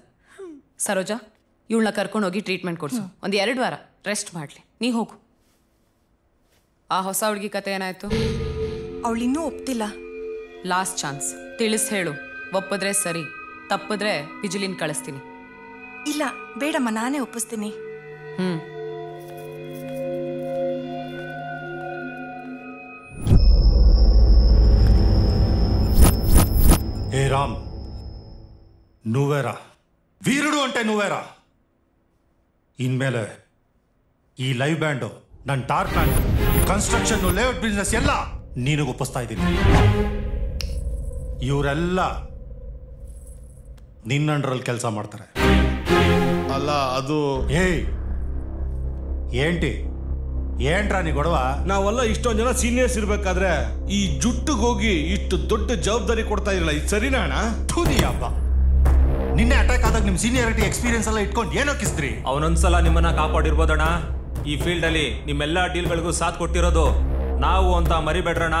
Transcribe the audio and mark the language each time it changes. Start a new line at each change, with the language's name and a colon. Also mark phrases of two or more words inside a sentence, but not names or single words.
Kannada: ಸರೋಜಾ, ಇವಳನ್ನ ಕರ್ಕೊಂಡೋಗಿ ಟ್ರೀಟ್ಮೆಂಟ್ ಕೊಡಿಸು. ಒಂದು 2 ವಾರ ರೆಸ್ಟ್ ಮಾಡಲಿ. ನೀ ಹೋಗು. ಆ ಹೊಸ ಹುಡುಗಿ ಕತೆ ಏನಾಯ್ತು? ಅವಳಿನ್ನೂ ಒಪ್ತಿಲ್ಲ.
English: last chance,
Kannada: ತಿಳಿಸ್ ಹೇಳು. ಒಪ್ಪಿದ್ರೆ ಸರಿ, ತಪ್ಪಿದ್ರೆ ಬಿಜಿಲಿನ ಕಳಿಸ್ತೀನಿ. ಇಲ್ಲ ಬೇಡಮ್ಮ, ನಾನೇ ಒಪ್ಪಿಸ್ತೀನಿ.
Telugu: ఏ రామ్, నువ్వేరా వీరుడు అంటే నువ్వేరా.
Kannada: ఇన్ಮೇಲೆ ಈ
English: live band,
Kannada: ನನ್ನ
English: tar plant, construction, layout business
Kannada: ಎಲ್ಲ ನೀನಿಗೆ ಒಪ್ಪಿಸ್ತಾ ಇದ್ದೀನಿ. ಇವರೆಲ್ಲ ನಿನ್ನ ಅಂಡರಲ್ಲಿ ಕೆಲಸ ಮಾಡ್ತಾರೆ. ಅಲ್ಲ ಅದು
Telugu: ఏంటి ఏంట్రా నీ గొడవ?
Kannada: ನಾವೆಲ್ಲ ಇಷ್ಟೊಂದು ಜನ ಸೀನಿಯರ್ಸ್ ಇರ್ಬೇಕಾದ್ರೆ ಈ ಜುಟ್ಟಿಗೆ ಹೋಗಿ ಇಷ್ಟು ದೊಡ್ಡ ಜವಾಬ್ದಾರಿ ಕೊಡ್ತಾ ಇರಲ್ಲ, ಇದು ಸರಿನಾ ಅಣ್ಣ? ಥೂದಿ ಹಬ್ಬ. ನಿನ್ನೆ ಅಟ್ಯಾಕ್ ಆದಾಗ ನಿಮ್ಮ
English: seniority experience
Kannada: ಎಲ್ಲ ಇಟ್ಕೊಂಡು ಏನೋ ಕಿಸ್ತ್ರಿ. ಅವನೊಂದ್ಸಲ ನಿಮ್ಮನ್ನ ಕಾಪಾಡಿರ್ಬೋದಣ್ಣ. ಈ ಫೀಲ್ಡ್ ಅಲ್ಲಿ ನಿಮ್ಮೆಲ್ಲಾ ಡೀಲ್ಗಳಿಗೂ ಸಾಥ್ ಕೊಟ್ಟಿರೋದು ನಾವು ಅಂತ ಮರಿಬೇಡ್ರಣ್ಣ.